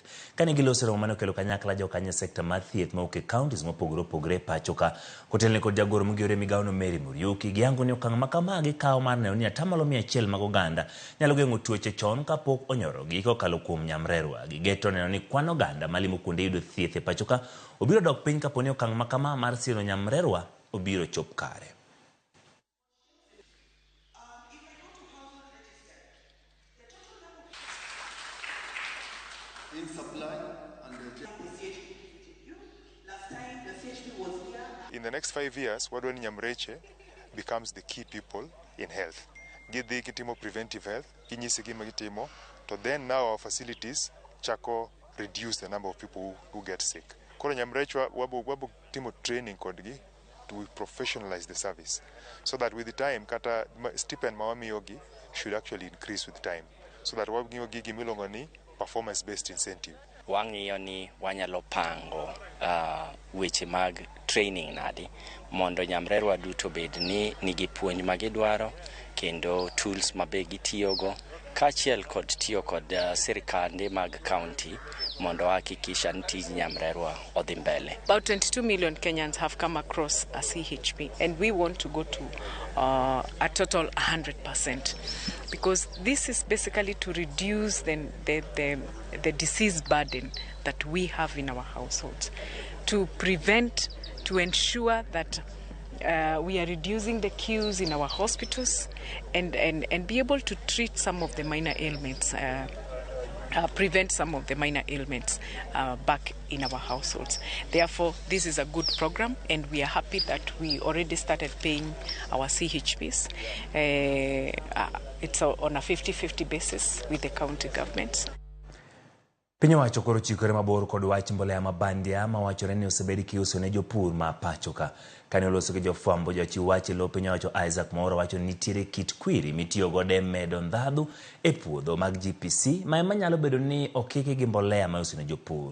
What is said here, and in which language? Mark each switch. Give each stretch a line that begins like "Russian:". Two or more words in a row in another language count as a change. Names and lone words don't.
Luo (Kenya and Tanzania): Kane giloso romo mane okelo kanyakla jokanye sekta mar thieth ma oke counties mopogore opogore e pacho ka, kotelne kod jagoro mogiyore migao no Mary Muriuki, giyango ni okang' ma kamagi kawo mar neno ni 100% mag oganda nyalo geng'o tuoche chon kapok onyorogi kokalo kuom nyamrerwa. Gigeto neno ni kwan oganda malimo kuonde yudo thieth e pacho ka obiro dok piny kaponi okang' makama mar siro nyamrerwa obiro chop kare.
English: In the next 5 years,
Luo (Kenya and Tanzania): Wadwani Nyamreche
English: becomes the key people in health.
Luo (Kenya and Tanzania): Gidhi kitimo
English: preventive health,
Luo (Kenya and Tanzania): kinyisi gima gitimo,
English: to then now our facilities chako reduce the number of people who get sick.
Luo (Kenya and Tanzania): Koro Nyamreche wabu timo training kodgi
English: to professionalize the service, so that with the time
Luo (Kenya and Tanzania): kata stipend mawami yogi
English: should actually increase with time, so that
Luo (Kenya and Tanzania): wabu gigi milongo ni
English: performance based incentive.
Luo (Kenya and Tanzania): Wang'iyo ni wanyalo pango weche mag training nadi mondo nyamrerwa duto bed ni nigi puonj magidwaro kendo tools mabe gitiyogo kachiel kod tiyo kod sirikande mag county mondo hakikisha nti nyamrerwa odhi mbele.
English: About 22 million Kenyans have come across a CHP, and we want to go to a total 100%, because this is basically to reduce the disease burden that we have in our households, to prevent, to ensure that we are reducing the queues in our hospitals and be able to treat some of the minor ailments, prevent some of the minor ailments back in our households. Therefore, this is a good program, and we are happy that we already started paying our CHPs. It's on a 50-50 basis with the county governments.
Luo (Kenya and Tanzania): Piny owacho koro chikore mabor kod wach mbolea mabandia mawachore ni osebedi kiuso ne jopur ma pacho ka. Kane oloso gi jofwambo jochiw wach lo piny owacho Isaac Mwaura wacho ni nitiere kit kwiri mitiyo godo medo ndhadhu e puodho mag GPC ma ema nyalo bedo ni okiki gi mbolea ma iuso ne jopur.